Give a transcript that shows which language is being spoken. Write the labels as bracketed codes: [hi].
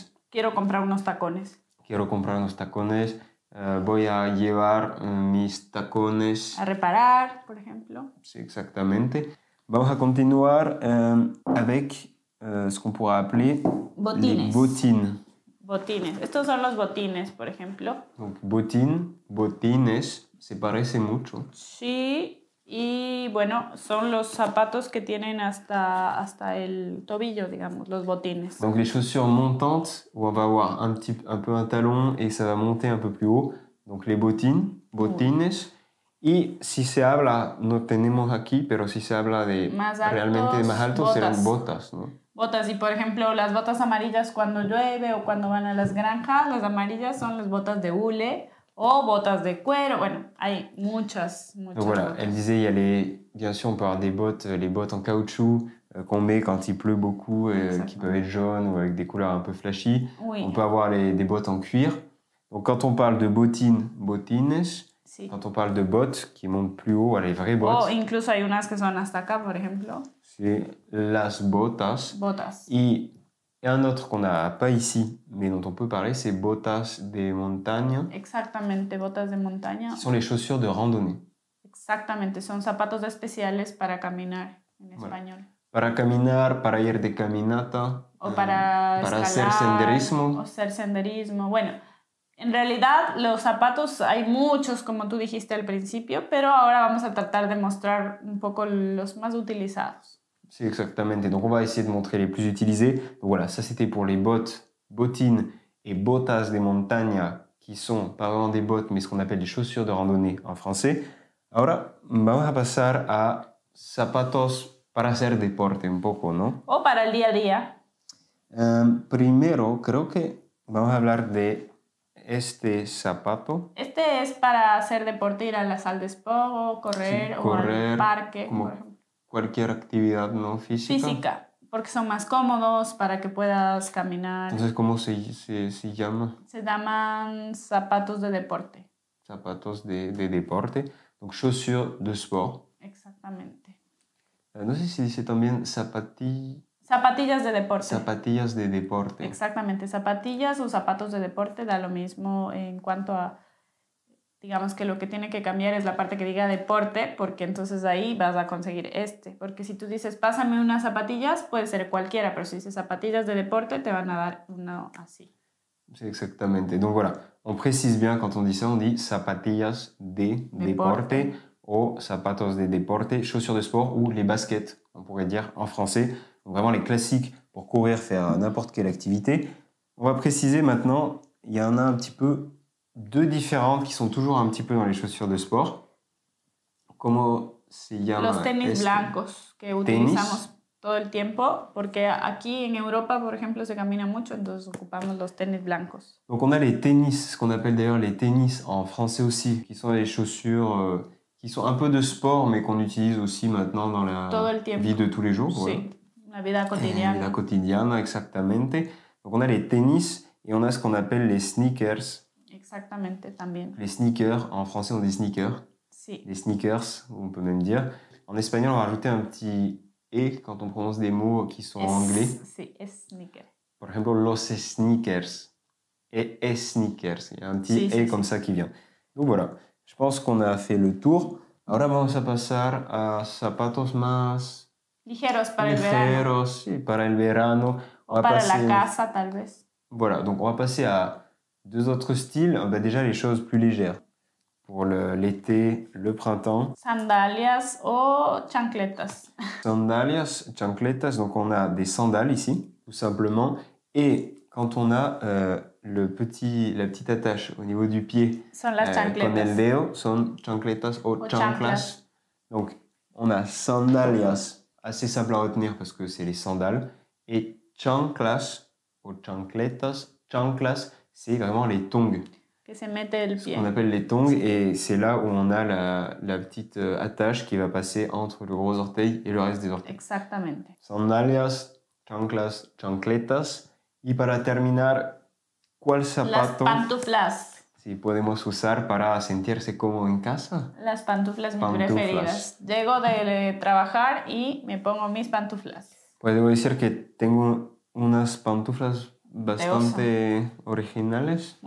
[es] Quiero comprar unos tacones. Quiero comprar unos tacones. Voy a llevar mis tacones. A reparar, por ejemplo. Sí, exactamente. Vamos a continuar [fr] avec ce qu'on pourra appeler [es] botines. [fr] Les bottines. [es] Botines. Estos son los botines, por ejemplo. Donc, botines, se parece mucho. Sí, y bueno, son los zapatos que tienen hasta el tobillo, digamos, los botines. [fr] Donc les chaussures montantes, où on va avoir un peu un talon et ça va monter un peu plus haut. Donc les botines. [es] Y si se habla, no tenemos aquí, pero si se habla de más altos, realmente de más altos, botas. serán botas, ¿no? Botas, y por ejemplo, las botas amarillas cuando llueve o cuando van a las granjas, las amarillas son las botas de hule o botas de cuero. Bueno, hay muchas [fr] Donc voilà, [es] botas. [fr] Elle disait, il y a bien sûr, on peut avoir des bottes, les bottes en caoutchouc qu'on met quand il pleut beaucoup, qui peuvent être jaunes ou avec des couleurs un peu flashy. Oui. On peut avoir des bottes en cuir. Donc quand on parle de botines, [es] sí. [fr] Quand on parle de bottes qui montent plus haut, les vraies bottes. [es] O incluso hay unas que son hasta acá, por ejemplo. [fr] C'est las botas. [es] Botas. [fr] Et un autre qu'on n'a pas ici, mais dont on peut parler, c'est [es] botas de montaña. Exactamente, botas de montaña. [fr] Ce sont les chaussures de randonnée. [es] Exactamente, son zapatos especiales para caminar en español. Para caminar, para ir de caminata. O para hacer senderismo. O hacer senderismo. Bueno, en realidad los zapatos hay muchos, como tú dijiste al principio, pero ahora vamos a tratar de mostrar un poco los más utilizados. Sí, exactamente. [fr] Donc on va essayer de montrer les plus utilisés. Donc voilà, ça c'était pour les bottines et botas de montaña, qui sont pas vraiment des bottes, mais ce qu'on appelle des chaussures de randonnée en français. [es] Ahora vamos a pasar a zapatos para hacer deporte un poco, ¿no? O para el día a día. Primero, creo que vamos a hablar de este zapato. Este es para hacer deporte, ir a la sala de sport, correr, Sí, o al correr, parque, como por ejemplo. cualquier actividad no física. Física, porque son más cómodos para que puedas caminar. Entonces, ¿cómo se llama? Se llaman zapatos de deporte. Zapatos de deporte. [fr] Donc, chaussures de sport. [es] Exactamente. No sé si dice también Zapatillas de deporte. zapatillas de deporte. Exactamente. Zapatillas o zapatos de deporte da lo mismo en cuanto a, digamos que lo que tiene que cambiar es la parte que diga deporte, porque entonces ahí vas a conseguir este. Porque si tú dices, pásame unas zapatillas, puede ser cualquiera, pero si dices zapatillas de deporte, te van a dar uno así. [fr] C'est exactamente. Donc voilà, on précise bien quand on dit ça, on dit [es] zapatillas de deporte o zapatos de deporte, [fr] chaussures de sport ou les baskets, on pourrait dire en français. Donc vraiment les classiques pour courir, faire n'importe quelle activité. On va préciser maintenant, il y en a un petit peu deux différentes qui sont toujours un petit peu dans les chaussures de sport. [es] ¿Cómo se llama? Los tenis blancos que utilizamos todo el tiempo, porque aquí en Europa, por ejemplo, se camina mucho, entonces ocupamos los tenis blancos. [fr] Donc on a les tennis, ce qu'on appelle d'ailleurs les tennis en français aussi, qui sont les chaussures qui sont un peu de sport, mais qu'on utilise aussi maintenant dans la vie de tous les jours. [es] Sí, la vida cotidiana. La cotidiana, exactamente. [fr] Donc on a les tennis et on a ce qu'on appelle les sneakers. [es] Exactamente, también. [fr] Les sneakers, en français on dit sneakers. [es] Sí. [fr] Les sneakers, on peut même dire. En espagnol, on va rajouter un petit E quand on prononce des mots qui sont en anglais. [es] Sí, es sneaker. [fr] Par exemple, los sneakers. Et sneakers. Il y a un petit E comme ça qui vient. Donc voilà, je pense qu'on a fait le tour. [es] Ahora vamos a pasar a zapatos más ligeros para el verano. Sí, para el verano. O para la casa, tal vez. [fr] Voilà, donc on va passer à deux autres styles. Déjà, les choses plus légères. Pour l'été, le printemps. [es] Sandalias o chancletas. Sandalias, chancletas. [fr] Donc on a des sandales ici, tout simplement. Et quand on a la petite attache au niveau du pied, [es] son las chancletas. Con el dedo, son chancletas o chanclas. [fr] Donc on a sandalias, assez simple à retenir parce que c'est les sandales. Et [es] chanclas o chancletas, chanclas, [fr] c'est vraiment les tongs. [es] Que se mete el [fr] Ce [es] pie. [fr] qu'on appelle les tongs, et c'est là où on a la petite attache qui va passer entre le gros orteil et le reste des orteils. [es] Exactamente. Sandalias, chanclas, chancletas. Y para terminar, ¿cuál zapato? Las pantuflas. Sí, podemos usar para sentirse como en casa. Las pantuflas, mis preferidas. Llego de trabajar y me pongo mis pantuflas. Pues debo decir que tengo unas pantuflas bastante originales.